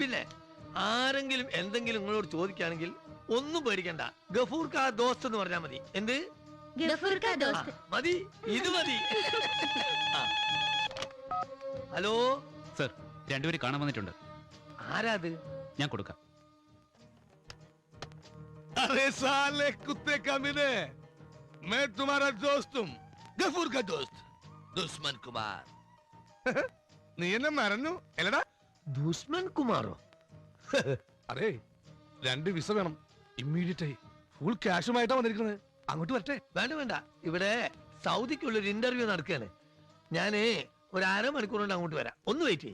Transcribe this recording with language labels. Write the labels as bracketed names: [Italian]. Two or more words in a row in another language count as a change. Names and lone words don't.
[Malayalam] പിന്നെ ആരെങ്കിലും എന്തെങ്കിലും നിങ്ങളോട് ചോദിക്കുകയാണെങ്കിൽ ഒന്നും പേടിക്കണ്ട. [Hindi] गफूर का दोस्त [Malayalam] എന്ന് പറഞ്ഞാൽ മതി. എന്ത്? [Hindi] गफूर का दोस्त. [Malayalam] മതി, ഇത് മതി. ഹലോ സർ, 2 പേര് കാണാൻ വന്നിട്ടുണ്ട്. ആരാ അത്? ഞാൻ കൊടുക്കാം. [Hindi] अरे साले कुत्ते कमीने, मैं तुम्हारा दोस्त हूँ, गफूर का दोस्त, दुश्मन कुमार. [Malayalam] നീ എന്നെ മറന്നു അല്ലടാ? ദുഷ്മൻ കുമാറോ? അറേ 2 വിസ വേണം ഇമ്മീഡിയറ്റ് ആയി. ഫുൾ ക്യാഷുമായിട്ടാ വന്നിരിക്കുന്നത്. അങ്ങോട്ട് വരട്ടെ? വേണ്ട വേണ്ട, ഇവിടെ സൗദിക്കുള്ളൊരു ഇന്റർവ്യൂ നടക്കുകയാണ്. ഞാനേ ഒരു 1/2 മണിക്കൂർ കൊണ്ട് അങ്ങോട്ട് വരാം.